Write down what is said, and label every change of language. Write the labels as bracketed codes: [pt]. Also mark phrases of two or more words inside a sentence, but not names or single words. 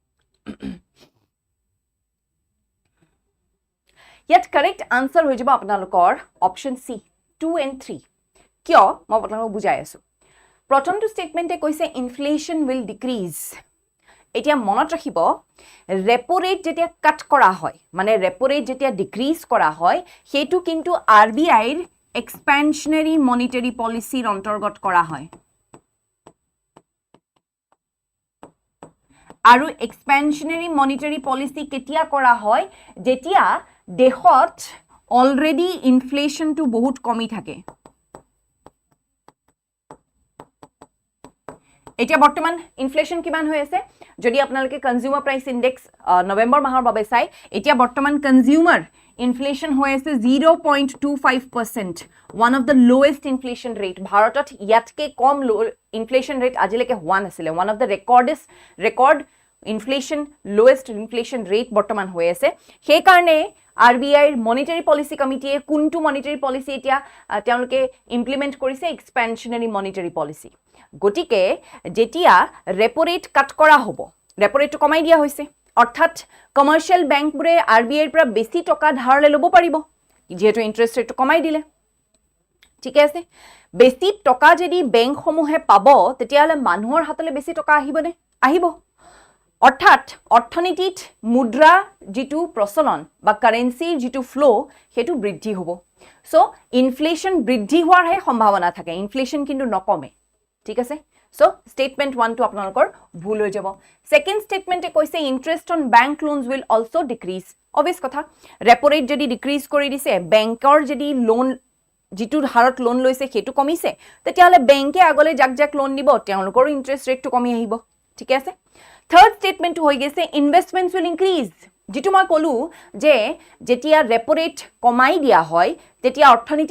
[as] ইয়াত কাৰেক্ট আনসাৰ হৈ যাব আপোনালোকৰ অপচন সি 2 and 3 কিয় মই আপোনালোকক বুজাই আছো প্ৰথমটো স্টেটমেন্টে কৈছে [en] inflation will decrease [as] এতিয়া মনত ৰাখিব [en] repo rate [as] যেতিয়া কাট কৰা হয় মানে [en] repo rate [as] যেতিয়া ডিক্ৰিজ কৰা হয় হেতু কিন্তু RBI ৰ [en] expansionary monetary policy [as] অন্তৰ্গত কৰা হয় আৰু [en] expansionary monetary policy [as] কেতিয়া কৰা হয় যেতিয়া দেশত অলৰেডি ইনফ্লেশন টু বহুত কমি থাকে এতিয়া বৰ্তমান ইনফ্লেশন কিমান হৈ আছে যদি আপোনালোকে [en] consumer price index [as] নৱেম্বৰ মাহৰ বাবে চাই এতিয়া বৰ্তমান [en] consumer inflation [as] হৈ আছে [en] 0.25% one of the lowest inflation rate [as] ভাৰতত ইয়াতকে কম [en] inflation rate [as] আজিলৈকে হোৱা নাছিলে [en] one of the record inflation lowest inflation rate [as] বৰ্তমান হৈ আছে সেই কাৰণে RBI [en] monetary policy committee [as] কোনটো [en] monetary policy [as] এতিয়া তেওঁলোকে ইমপ্লিমেন্ট কৰিছে [en] expansionary monetary policy [as] গটিকে যেতিয়া [en] repo rate [as] কাট কৰা হ'ব [en] repo rate [as] কমাই দিয়া হৈছে অৰ্থাৎ কমাৰ্শিয়াল বেংকবোৰে RBI পৰা বেছি টকা ধাৰলে লব পাৰিব যেহেতু [en] interest rate [as] কমাই দিলে ঠিক আছে বেছি টকা যদি বেংক সমূহে পাব তেতিয়ালে মানুহৰ হাতলে বেছি টকা আহিবনে আহিব অৰ্থাৎ অৰ্থনীতিত মুদ্ৰা যেটো প্ৰচলন বা কাৰেন্সিৰ যেটো ফ্লো হেতু বৃদ্ধি হ'ব সো ইনফ্লেশন বৃদ্ধি হোৱাৰ হে সম্ভাৱনা থাকে ইনফ্লেশন কিন্তু নকমে ঠিক আছে [en] So statement [as] 1 to আপোনালোকৰ ভুল হৈ যাব [en] second statement [as] কৈছে [en] interest on bank loans will also decrease [as] obvious কথা [en] repo rate [as] যদি decrease কৰি দিছে বেংকৰ যদি লোন যিটো হাৰত লোন লৈছে হেতু কমিছে তেতিয়াহলে বেংকে আগলে জাক লোন দিব তেওঁলোকৰ ইন্টাৰেষ্ট ৰেটটো কমি আহিব ঠিক আছে [en] third statement [as] হৈ গৈছে [en] investments will increase [as] যেটো মই কলো যে যেতিয়া [en] repo rate [as] কমাই দিয়া হয় তেতিয়া অৰ্থনীতিত